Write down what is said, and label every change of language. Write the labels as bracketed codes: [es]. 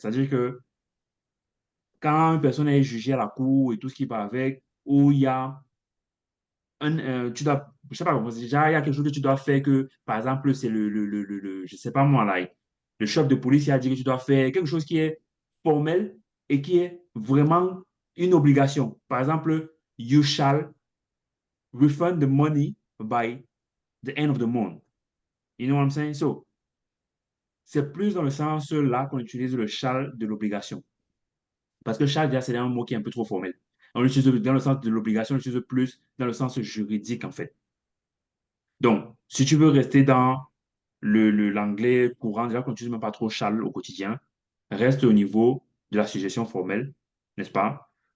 [fr] C'est-à-dire que quand une personne est jugée à la cour et tout ce qui va avec, où il y a tu dois, je sais pas, déjà, il y a quelque chose que tu dois faire que, par exemple, c'est je sais pas moi, là, le chef de police, il a dit que tu dois faire quelque chose qui est formel et qui est vraiment une obligation. Par exemple, [en] you shall refund the money by the end of the month. You know what I'm saying? [fr] So, c'est plus dans le sens là qu'on utilise le shall de l'obligation. Parce que shall, déjà, c'est un mot qui est un peu trop formel. On l'utilise dans le sens de l'obligation, on l'utilise plus dans le sens juridique, en fait. Donc, si tu veux rester dans l'anglais courant, déjà qu'on n'utilise même pas trop shall au quotidien, reste au niveau de la suggestion formelle, n'est-ce pas?